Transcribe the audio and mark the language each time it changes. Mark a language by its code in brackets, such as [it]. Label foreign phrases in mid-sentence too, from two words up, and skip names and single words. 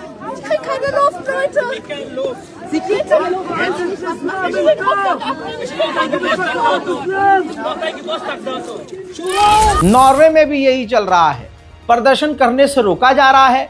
[de] Ich krieg keine Luft, Leute. Sie kriegt keine Luft. [hi] नॉर्वे में भी यही चल रहा है, प्रदर्शन करने से रोका जा रहा है।